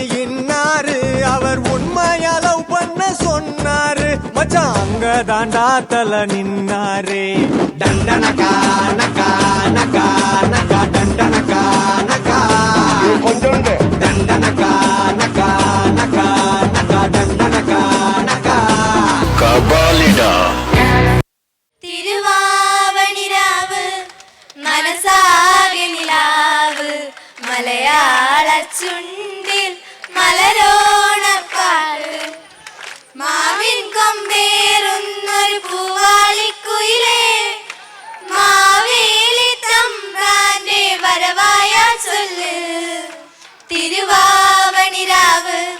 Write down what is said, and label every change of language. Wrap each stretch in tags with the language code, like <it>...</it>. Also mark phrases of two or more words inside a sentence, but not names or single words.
<ta>இன்னாரு அவர் உண்மையா லவ் பண்ண சொன்னாரு மச்சான் அங்க தாண்டா தல நின்னாரே டண்டனகா நகா நகா நகா டண்டனகா நகா கொஞ்சம் டண்டனகா நகா நகா நகா டண்டனகா நகா കബാലിഡ</ta> <ml>തിരുവാവണിരാവ് മനസാകെ നിലാവ് മലയാള ചുണ്ടിൽ മലരോണപ്പാട്ട് മാവിൻ കൊമ്പേറുന്നൊരു പൂവാളിക്കുയിലേ മാവേലി തമ്പ്രാന്റെ വരവായ ചൊല്ല് തിരുവാവണിരാവ്</ml>